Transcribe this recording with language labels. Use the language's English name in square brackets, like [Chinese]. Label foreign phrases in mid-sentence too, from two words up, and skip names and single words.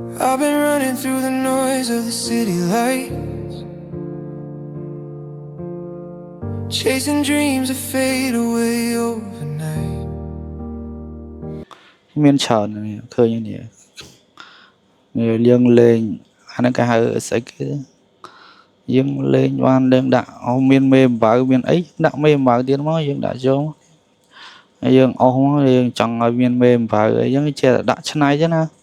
[English] I've been running through the noise of the city lights, chasing dreams that fade away overnight. [Khmer] មានច្រើននេះឃើញនេះយើងលេងអាហ្នឹងគេហៅស្អីគេយើងលេងបានយើងដាក់មានមេអំបៅមានអីដាក់មេអំបៅទៀតមកយើងដាក់ចូលហើយយើងអស់មកយើងចង់ឲ្យមានមេអំបៅអីចឹងចេះដាក់ឆ្នៃចឹងណា